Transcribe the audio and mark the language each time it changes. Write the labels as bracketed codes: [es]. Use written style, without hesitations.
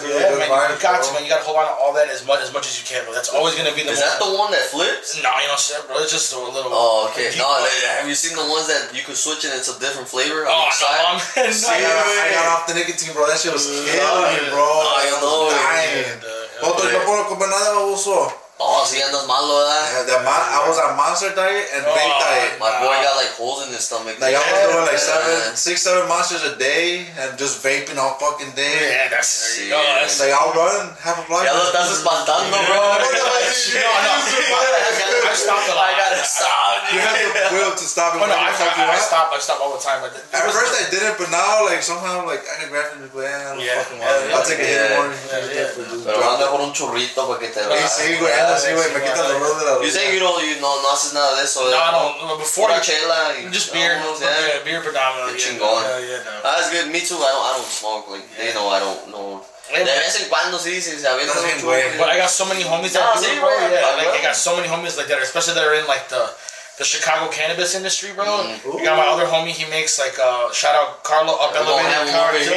[en] good. Yeah, man. You got to, man. You got to hold on to all that as much as you can, bro. That's always gonna be the. Is that the one that flips? No, you know, bro. It's just a little. Oh, okay. No, have you seen the ones that you could switch and it's a different flavor? Oh, no, I got off the nicotine, bro. That shit was killing me, bro. I know. [es] Otro, no puedo comer nada, baboso. Oh, sí, andas malo, ¿verdad? [en] I was on monster diet and vape diet. My boy got like holes in his stomach. Like I was doing like 6-7 monsters a day and just vaping all fucking day. Yeah, that's like I'll run half a block. [es] Ya lo estás espantando, bro. [en] No. I stopped a lot. I gotta stop. You have the will to stop it. Oh, no, I stop all the time. At first I didn't, but now like somehow like I can grab it and go, I'll take a hit in the morning. [es] Pero anda por un churrito para que te veas. Sí, güey, me quitan los rollos de la. [en] You say you [es] no haces nada de eso. [en] No, before [es] chela. [en] Just beer. Beer predominantly. Chingón. That's good. Me too. I don't smoke. Like they know I don't know. [es] De vez en cuando sí, se avientan un churro. [en] But I got so many homies that do it, bro. Like I got so many homies like that, especially that are in like the Chicago cannabis industry, bro. I got my other homie. He makes like shout out Carlo up elevated car.